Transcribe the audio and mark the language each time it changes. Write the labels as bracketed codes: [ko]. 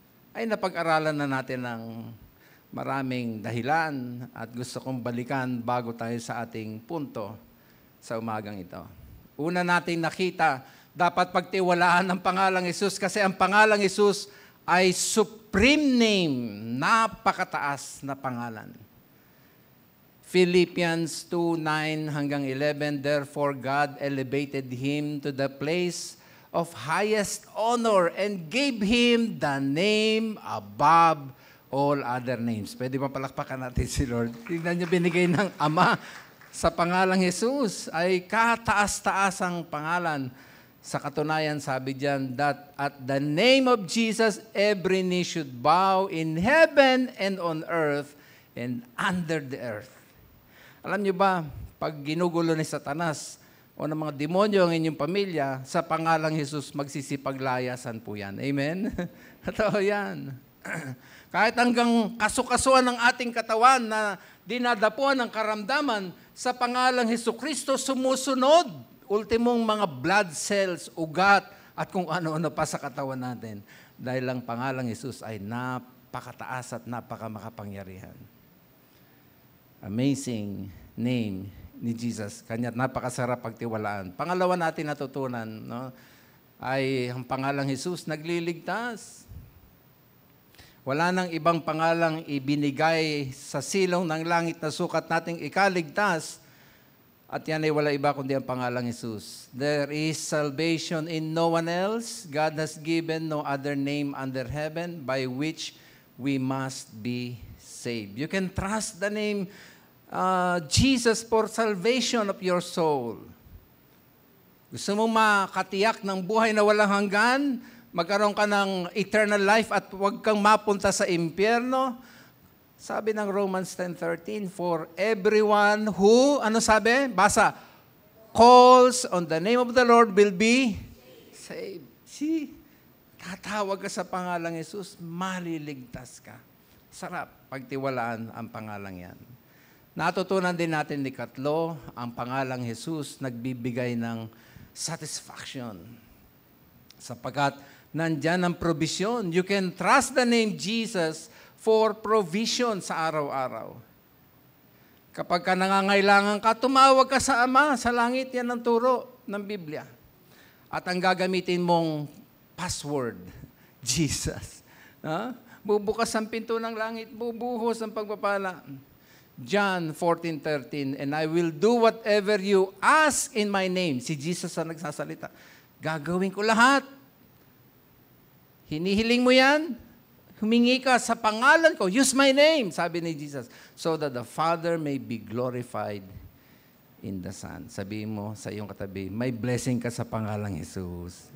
[tl] Ay napag-aralan na natin ng maraming dahilan at gusto kong balikan bago tayo sa ating punto sa umagang ito. Una nating nakita, dapat pagtiwalaan ang pangalang Jesus kasi ang pangalang Jesus ay supreme name, napakataas na pangalan. [en] Philippians 2:9 hanggang 11, therefore God elevated him to the place of highest honor and gave him the name above all other names. [tl] Pwede ba palakpakan natin si Lord? Tignan niyo, binigay ng Ama sa pangalang Jesus ay kataas-taas ang pangalan. Sa katunayan, sabi diyan, [en] that at the name of Jesus, every knee should bow in heaven and on earth and under the earth. [tl] Alam niyo ba, pag ginugulo ni Satanas o ng mga demonyo ang inyong pamilya, sa pangalang Jesus, magsisipaglayasan po yan. Amen? Totoo yan. Kahit hanggang kasukasuan ng ating katawan na dinadapuan ng karamdaman, sa pangalang Jesucristo sumusunod. Ultimong mga blood cells, ugat, at kung ano-ano pa sa katawan natin. Dahil ang pangalang Jesus ay napakataas at napakamakapangyarihan. Amazing name ni Jesus. Kanya't napakasarap pagtiwalaan. Pangalawa natin natutunan, no, ay ang pangalang Jesus nagliligtas. Wala nang ibang pangalang ibinigay sa silong ng langit na sukat nating ikaligtas. At yan ay wala iba kundi ang pangalang Jesus. [en] There is salvation in no one else. God has given no other name under heaven by which we must be saved. You can trust the name Jesus for salvation of your soul. [tl] Gusto mo makatiyak ng buhay na walang hanggan? Magkaroon ka ng eternal life at huwag kang mapunta sa impyerno? Sabi ng Romans 10:13, [en] for everyone who, [tl] ano sabi? [en] Basa, calls on the name of the Lord will be saved. [tl] See, tatawag ka sa pangalang Jesus, maliligtas ka. Sarap pagtiwalaan ang pangalang yan. Natutunan din natin ni Katlo, ang pangalang Jesus nagbibigay ng satisfaction. Sapagkat nandyan ang provision. [en] You can trust the name Jesus for provision [tl] sa araw-araw. Kapag ka nangangailangan ka, tumawag ka sa Ama, sa langit, yan ang turo ng Biblia. At ang gagamitin mong password, Jesus. Bubukas ang pinto ng langit, bubuhos ang pagpapala. [en] John 14:13, and I will do whatever you ask in my name. [tl] Si Jesus ang nagsasalita. Gagawin ko lahat. Hinihiling mo yan? Humingi ka sa pangalan ko. [en] Use my name, [tl] sabi ni [en] Jesus. So that the Father may be glorified in the Son. [tl] Sabihin mo sa iyong katabi, may blessing ka sa pangalang Jesus.